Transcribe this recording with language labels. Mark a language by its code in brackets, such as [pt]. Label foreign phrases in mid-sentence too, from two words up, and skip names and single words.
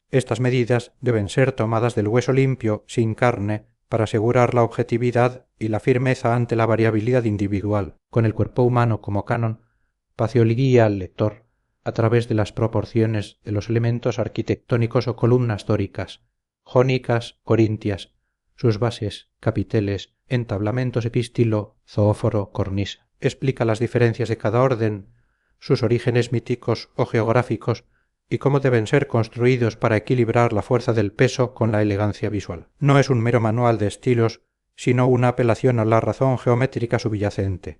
[es] Estas medidas deben ser tomadas del hueso limpio, sin carne, para asegurar la objetividad y la firmeza ante la variabilidad individual. Con el cuerpo humano como canon, Pacioli guía al lector a través de las proporciones de los elementos arquitectónicos o columnas dóricas, jónicas, corintias, sus bases, capiteles, entablamentos epístilo, zoóforo, cornisa. Explica las diferencias de cada orden, sus orígenes míticos o geográficos y cómo deben ser construidos para equilibrar la fuerza del peso con la elegancia visual. No es un mero manual de estilos, sino una apelación a la razón geométrica subyacente.